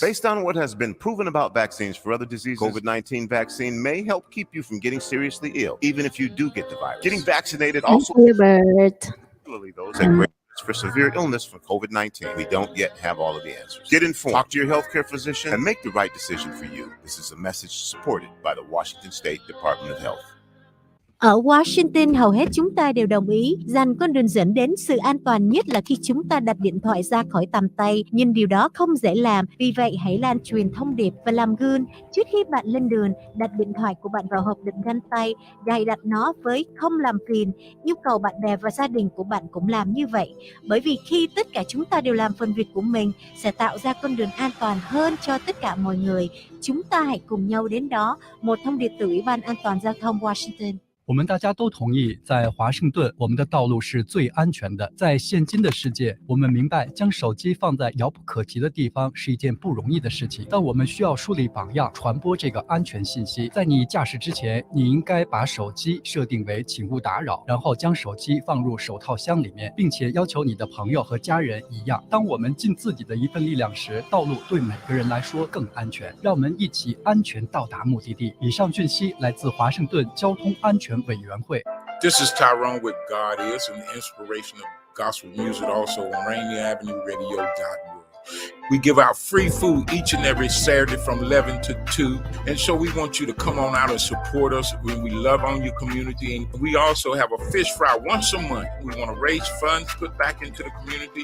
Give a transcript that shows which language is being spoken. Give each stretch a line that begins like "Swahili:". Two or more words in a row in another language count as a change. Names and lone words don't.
English: Based on what has been proven about vaccines for other diseases, COVID-19 vaccine may help keep you from getting seriously ill, even if you do get the virus. Getting vaccinated also, Kuya Bert. particularly those at great risk for severe illness from COVID-19. We don't yet have all of the answers. Get informed, talk to your healthcare physician, and make the right decision for you. This is a message supported by the Washington State Department of Health.
Vietnamese: Ở Washington, hầu hết chúng ta đều đồng ý rằng con đường dẫn đến sự an toàn nhất là khi chúng ta đặt điện thoại ra khỏi tầm tay. Nhưng điều đó không dễ làm, vì vậy hãy lan truyền thông điệp và làm gương. Trước khi bạn lên đường, đặt điện thoại của bạn vào hộp đựng găng tay, cài đặt nó với không làm phiền. Yêu cầu bạn bè và gia đình của bạn cũng làm như vậy. Bởi vì khi tất cả chúng ta đều làm phần việc của mình, sẽ tạo ra con đường an toàn hơn cho tất cả mọi người. Chúng ta hãy cùng nhau đến đó. Một thông điệp từ Ủy ban An toàn Giao thông Washington.
Chinese: 我们大家都同意，在华盛顿，我们的道路是最安全的。在现今的世界，我们明白将手机放在遥不可及的地方是一件不容易的事情，但我们需要树立榜样，传播这个安全信息。在你驾驶之前，你应该把手机设定为请勿打扰，然后将手机放入手套箱里面，并且要求你的朋友和家人一样。当我们尽自己的一份力量时，道路对每个人来说更安全。让我们一起安全到达目的地。以上讯息来自华盛顿交通安全委员会。
English: This is Tyrone with God Is, and the inspiration of gospel music also on Rainier Avenue Radio App. We give out free food each and every Saturday from 11 to 2. And so we want you to come on out and support us when we love on your community. And we also have a fish fry once a month. We want to raise funds, put back into the community.